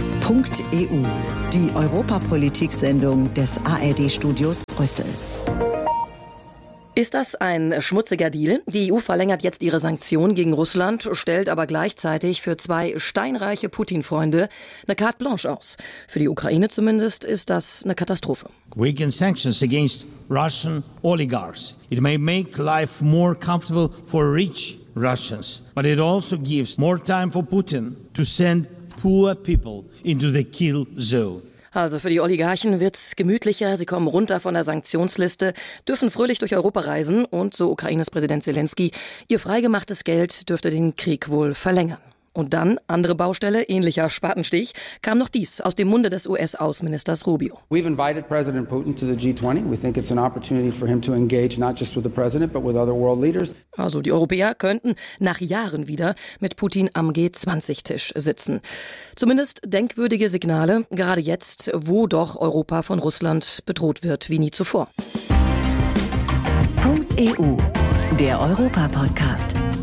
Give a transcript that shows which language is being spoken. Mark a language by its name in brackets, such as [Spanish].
[German] .eu, die Europapolitik-Sendung des ARD-Studios Brüssel. Ist das ein schmutziger Deal? Die EU verlängert jetzt ihre Sanktionen gegen Russland, stellt aber gleichzeitig für zwei steinreiche Putin-Freunde eine carte blanche aus. Für die Ukraine zumindest ist das eine Katastrophe. [English] Weaken sanctions against Russian oligarchs. It may make life more comfortable for rich Russians, but it also gives more time for Putin to send poor people into the kill zone. [German] Also für die Oligarchen wird's gemütlicher, sie kommen runter von der Sanktionsliste, dürfen fröhlich durch Europa reisen und so Ukraines Präsident Zelensky, ihr freigemachtes Geld dürfte den Krieg wohl verlängern. Und dann, andere Baustelle, ähnlicher Spatenstich, kam noch dies aus dem Munde des US-Außenministers Rubio. [English] We've invited President Putin to the G20. We think it's an opportunity for him to engage not just with the president, but with other world leaders. [German] Also die Europäer könnten nach Jahren wieder mit Putin am G20-Tisch sitzen. Zumindest denkwürdige Signale, gerade jetzt, wo doch Europa von Russland bedroht wird wie nie zuvor. .eu, der Europa-Podcast.